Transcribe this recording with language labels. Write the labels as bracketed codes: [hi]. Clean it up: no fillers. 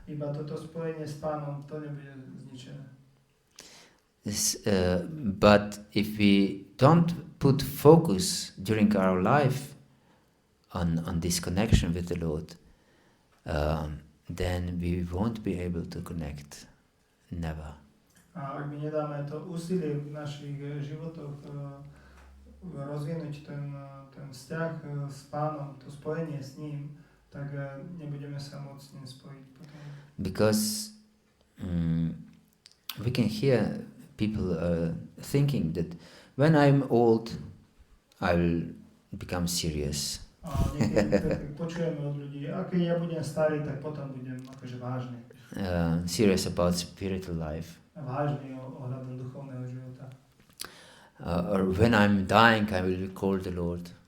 [sk] Iba toto spojenie s Pánom, to nebude zničené. [en] But if we don't put focus during our life on this connection with the Lord, then we won't be able to connect. Never. [sk] A ak my nedáme to úsilie v našich životoch rozvinúť ten vzťah s Pánom, to spojenie s ním, tak nebudeme sa môcť s ním spojiť potom. [en] Because we can hear people thinking that when I'm old, I will become serious. [sk] A niekedy počujeme od ľudí, a keď ja budem starý, tak potom budem akože vážny. [en] Serious about spiritual life. [sk] Vážny ohľadom duchovného života. [en] Or when I'm dying, I will recall the Lord.